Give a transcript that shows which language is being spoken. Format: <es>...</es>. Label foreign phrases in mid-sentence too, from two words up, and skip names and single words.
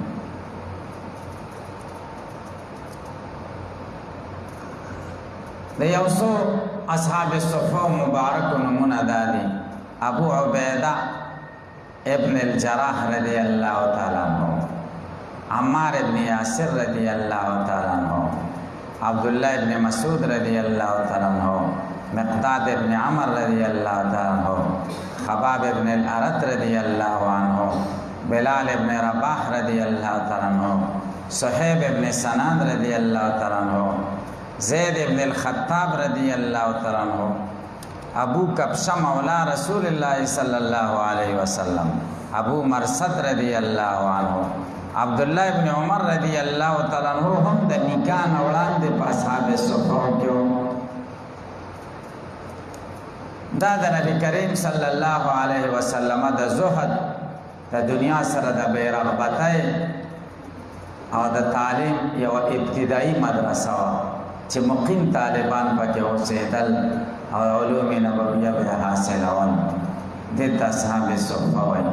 <ps>د یو څو اصحاب صفه مبارکو نمونه دا دي: ابو عبیده ابن الجراح</ps> <ar>رضی الله تعالی عنہ،</ar> <ps>عمار ابن یاسر</ps> <ar>رضی الله تعالی عنہ، عبداللہ ابن مسعود رضی اللہ تعالی عنہ، مقداد ابن عمر رضی اللہ تعالی عنہ، خباب ابن الارت رضی اللہ عنہ، بلال ابن رباح رضی اللہ تعالی عنہ، صحیب ابن سنان رضی اللہ تعالی عنہ، زید ابن الخطاب رضی اللہ تعالی عنہ، ابو کبشہ مولا رسول اللہ صلی اللہ علیہ وسلم، ابو مرصد رضی اللہ عنہ، عبداللہ ابن عمر رضی اللہ تعالی عنہ</ar> <ps>هم د نکاح نه وړاندې په اصحاب صفه کې وو. دا د نبی کریم</ps> <ar>صلی الله علیه وسلم</ar> <ps>د زهد د دنیا سره د بې رغبتۍ او د تعلیم یو ابتدایي مدرسه وه چې مقیم طالبان پکې اوسېدل او علوم نبویه به حاصلول، دې ته اصحاب صفه وایي.</ps>